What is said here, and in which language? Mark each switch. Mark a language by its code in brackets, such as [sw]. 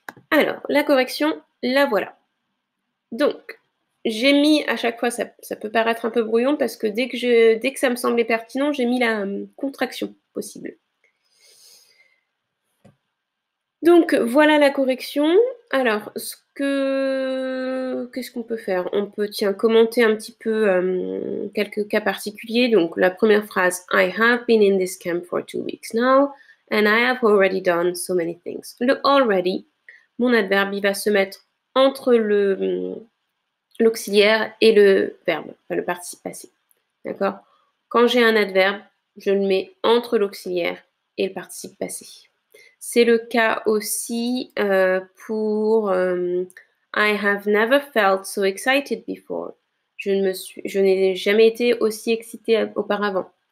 [fr] Alors, la correction, la voilà. Donc, j'ai mis à chaque fois, ça peut paraître un peu brouillon parce que dès que ça me semblait pertinent, j'ai mis la contraction possible. Donc, voilà la correction. Alors, qu'est-ce qu'on peut faire? On peut, commenter un petit peu quelques cas particuliers. Donc, la première phrase, [en] I have been in this camp for 2 weeks now, and I have already done so many things. [fr] Le already, mon adverbe, il va se mettre entre l'auxiliaire et le verbe, enfin le participe passé. D'accord? Quand j'ai un adverbe, je le mets entre l'auxiliaire et le participe passé. C'est le cas aussi pour [en] I have never felt so excited before. [fr] Je n'ai jamais été aussi excitée auparavant.